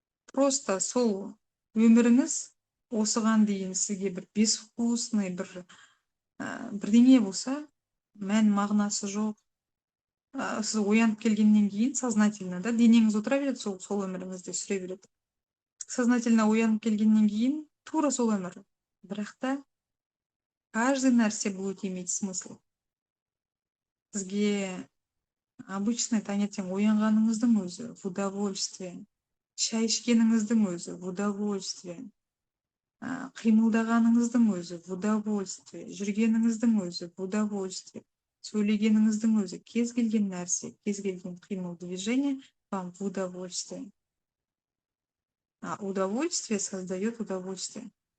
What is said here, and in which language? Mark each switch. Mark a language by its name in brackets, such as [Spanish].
[Kazakh] Просто сол өміріңіз осыған дейін сізге бір безвкусный, бірдеңе болса, мән мағынасы жоқ. Сіз оянып келгеннен кейін сознательно, да, денеңіз отыра береді, сол өміріңізде сүре береді. Сознательно оянып келгеннен кейін тура сол өмір. Бірақ та каждый нәрсе [Russian] будет иметь смысл. [Kazakh] Сізге обычный таңертең оянғаныңыздың өзі [Russian] в удовольствие. [Kazakh] Шай ішкеніңіздің өзі [Russian] в удовольствие. [Kazakh] Қимылдағаныңыздың өзі в удовольствие. Жүргеніңіздің өзі в удовольствие. Сөйлегеніңіздің өзі, кез келген нәрсе, кез келген қимыл, [Russian] движение вам в удовольствие. Удовольствие создает удовольствие.